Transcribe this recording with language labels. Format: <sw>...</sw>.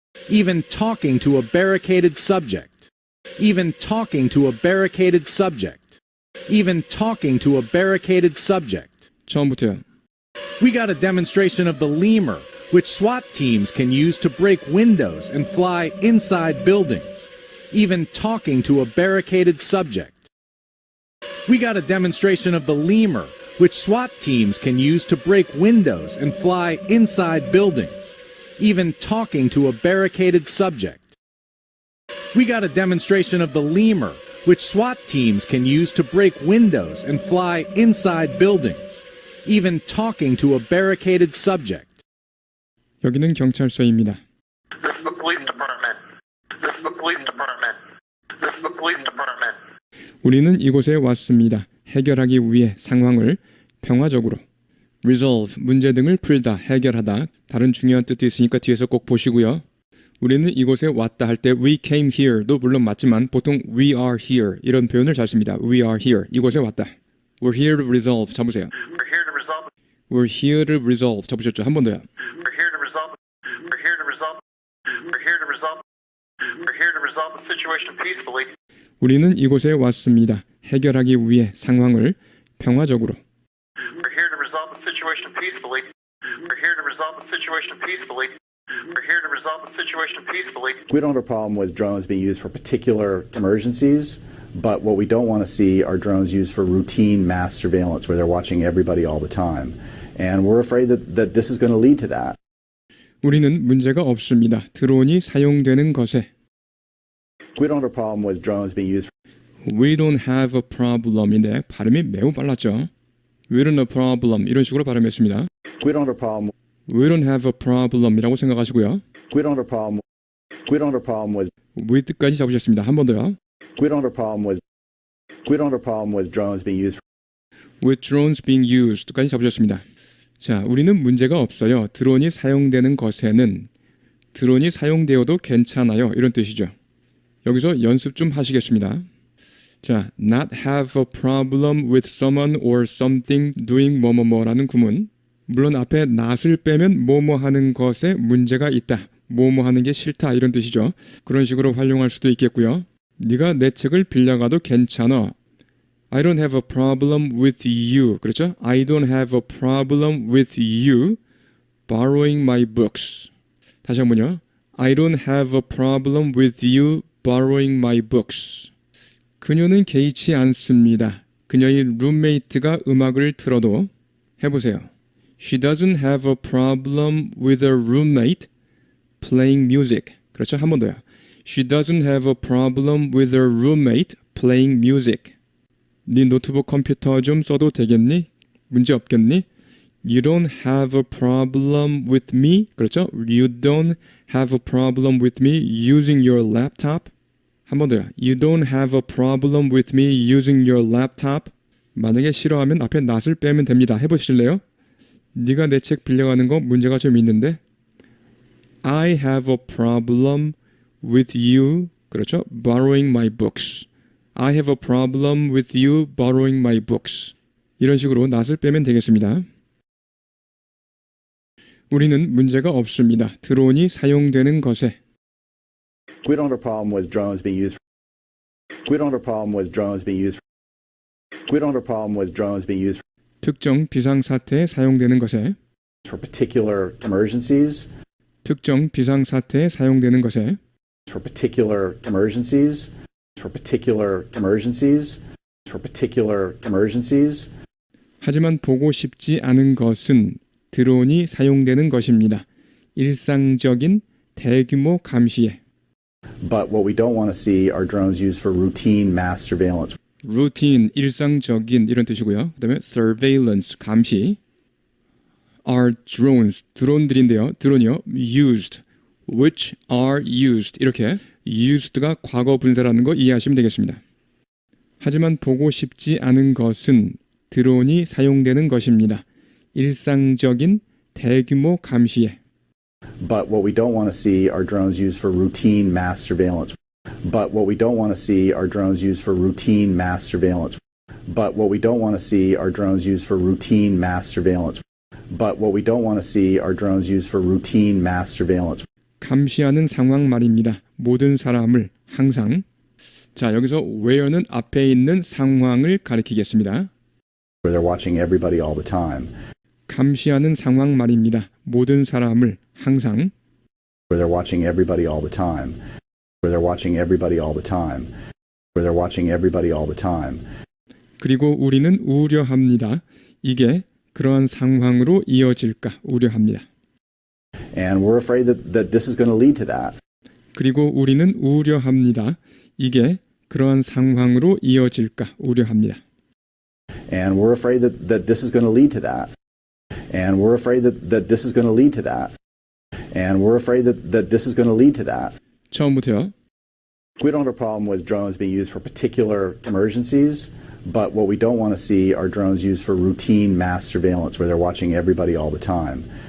<en>Even talking to a barricaded subject. Even talking to a barricaded subject. Even talking to a barricaded subject.</en> <ko>처음부터요.</ko> <en>We got a demonstration of the lemur, which SWAT teams can use to break windows and fly inside buildings. Even talking to a barricaded subject. We got a demonstration of the lemur, which SWAT teams can use to break windows and fly inside buildings. Even talking to a barricaded subject. We got a demonstration of the lemur, which SWAT teams can use to break windows and fly inside buildings. Even talking to a barricaded subject.</en> <ko>여기는 경찰서입니다.</ko> <en>This is the police department. This is the police department. This is the police department.</en> <ko>우리는 이곳에 왔습니다. 해결하기 위해 상황을 평화적으로. resolve, 문제 등을 풀다, 해결하다. 다른 중요한 뜻도 있으니까 뒤에서 꼭 보시고요. 우리는 이곳에 왔다 할 때</ko> <en>we came here</en> <ko>도 물론 맞지만 보통</ko> <en>we are here</en> <ko>이런 표현을 잘 씁니다.</ko> <en>We are here,</en> <ko>이곳에 왔다.</ko> <en>We're here to resolve,</en> <ko>잡으세요.</ko> <en>We're here to resolve. We're here to resolve,</en> <ko>잡으셨죠? 한 번 더요.</ko> <en>We're here to resolve. We're here to resolve. We're here to resolve. We're here to resolve the situation peacefully.</en> <ko>우리는 이곳에 왔습니다. 해결하기 위해 상황을 평화적으로.</ko> <en>We're here to resolve the situation peacefully. We're here to resolve the situation peacefully. We're here to resolve the situation peacefully. We don't have a problem with drones being used for particular emergencies, but what we don't want to see are drones used for routine mass surveillance where they're watching everybody all the time. And we're afraid that this is going to lead to that.</en> <ko>우리는 문제가 없습니다. 드론이 사용되는 것에.</ko> <en>We don't have a problem with drones being used. We don't have a problem인데</en> <ko>발음이 매우 빨랐죠.</ko> <en>We don't have a problem</en> <ko>이런 식으로 발음했습니다.</ko> <en>We don't have a problem. We don't have a problem이라고</en> <ko>생각하시고요.</ko> <en>We don't have a problem. We don't have a problem with.</en> <ko>with까지 잡으셨습니다. 한 번 더요.</ko> <en>We don't have a problem with. We don't have a problem with drones being used. With drones being used까지</en> <ko>잡으셨습니다. 자, 우리는 문제가 없어요. 드론이 사용되는 것에는 드론이 사용되어도 괜찮아요. 이런 뜻이죠. 여기서 연습 좀 하시겠습니다.</ko> <en>자, not have a problem with someone or something doing</en> <ko>뭐뭐뭐라는 구문. 물론 앞에 not을 빼면 뭐뭐 하는 것에 문제가 있다. 뭐뭐 하는 게 싫다. 이런 뜻이죠. 그런 식으로 활용할 수도 있겠고요. 네가 내 책을 빌려가도 괜찮아.</ko> <en>I don't have a problem with you.</en> <ko>그렇죠?</ko> <en>I don't have a problem with you borrowing my books.</en> <ko>다시 한번요.</ko> <en>I don't have a problem with you borrowing my books.</en> <ko>그녀는 개의치 않습니다. 그녀의 룸메이트가 음악을 틀어도 해보세요.</ko> <en>She doesn't have a problem with her roommate playing music.</en> <ko>그렇죠? 한 번 더요.</ko> <en>She doesn't have a problem with her roommate playing music.</en> <ko>네 노트북 컴퓨터 좀 써도 되겠니? 문제 없겠니?</ko> <en>You don't have a problem with me.</en> <ko>그렇죠?</ko> <en>You don't have a problem with me using your laptop.</en> <ko>한 번 더요.</ko> <en>You don't have a problem with me using your laptop.</en> <ko>만약에 싫어하면 앞에 not을 빼면 됩니다. 해보실래요? 네가 내 책 빌려가는 거 문제가 좀 있는데</ko> <en>I have a problem with you.</en> <ko>그렇죠?</ko> <en>borrowing my books. I have a problem with you borrowing my books.</en> <ko>이런 식으로 not을 빼면 되겠습니다. 우리는 문제가 없습니다. 드론이 사용되는 것에.</ko> <en>We don't have a problem with drones being used. We don't have a problem with drones being used. We don't have a problem with drones being used</en> <ko>특정 비상사태에 사용되는 것에.</ko> <en>for particular emergencies.</en> <ko>특정 비상사태에 사용되는 것에.</ko> <en>For particular emergencies. For particular emergencies. For particular emergencies.</en> <ko>하지만 보고 싶지 않은 것은 드론이 사용되는 것입니다. 일상적인 대규모 감시에.</ko> <en>But what we don't want to see are drones used for routine mass surveillance.</en> <ko>routine, 일상적인 이런 뜻이고요. 그다음에 surveillance, 감시.</ko> <en>are drones, 드론들인데요.</en> <ko>드론이요.</ko> <en>used, which are used.</en> <ko>이렇게 used가 과거 분사라는 거 이해하시면 되겠습니다. 하지만 보고 싶지 않은 것은 드론이 사용되는 것입니다. 일상적인 대규모 감시에.</ko> <en>But what we don't want to see are drones used for routine mass surveillance. But what we don't want to see are drones used for routine mass surveillance. But what we don't want to see are drones used for routine mass surveillance. But what we don't want to see are drones used for routine mass surveillance.</en> <ko>감시하는 상황 말입니다. 모든 사람을 항상. 자, 여기서 where는 앞에 있는 상황을 가리키겠습니다.</ko> <en>Where they're watching everybody all the time.</en> <ko>감시하는 상황 말입니다. 모든 사람을 항상.</ko> <en>Where they're watching everybody all the time. Where they're watching everybody all the time. Where they're watching everybody all the time.</en> <ko>그리고 우리는 우려합니다. 이게 그러한 상황으로 이어질까 우려합니다.</ko> <en>And we're afraid that this is going to lead to that.</en> <ko>그리고 우리는 우려합니다. 이게 그러한 상황으로 이어질까 우려합니다.</ko> <en>And we're afraid that this is going to lead to that. And we're afraid that this is going to lead to that. And we're afraid that this is going to lead to that.</en> <ko>처음부터요.</ko> <en>We don't have a problem with drones being used for particular emergencies, but what we don't want to see are drones used for routine mass surveillance where they're watching everybody all the time.</en>